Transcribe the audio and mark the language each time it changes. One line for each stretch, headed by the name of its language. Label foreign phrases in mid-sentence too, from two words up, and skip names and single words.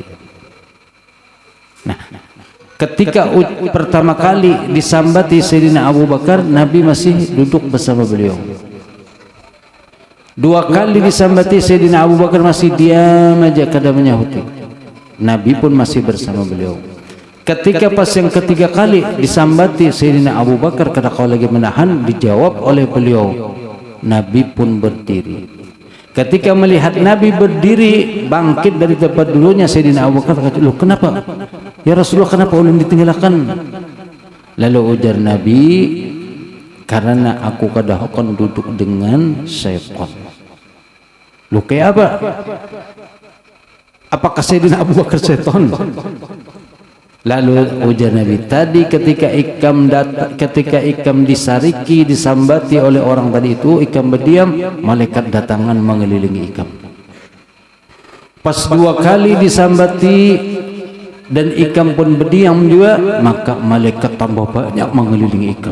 Indonesian: Nah, ketika pertama kali disambati Sayyidina Abu Bakar, Nabi masih duduk bersama beliau. Dua kali disambati Sayyidina Abu Bakar, masih diam aja kada menyahuti. Nabi pun masih bersama beliau. Ketika pas yang ketiga kali disambati Sayyidina Abu Bakar, kada kau lagi menahan, dijawab oleh beliau. Nabi pun berdiri. Ketika melihat Nabi berdiri bangkit dari tempat dulunya, Sayyidina Abu Bakar kata, "Loh, kenapa?
Arabic: Ya Rasulullah,
Indonesian: kenapa ulun ditinggalkan?" Lalu ujar Nabi, "Karena aku kadang duduk dengan syaitan." Loh, kayak apa? Apakah Sayyidina Abu Bakar syaitan? Lalu ujar Nabi, tadi ketika ikam disariki, disambati oleh orang tadi itu, ikam berdiam, malaikat datangan mengelilingi ikam. Pas dua kali disambati dan ikam pun berdiam juga, maka malaikat tambah banyak mengelilingi ikam.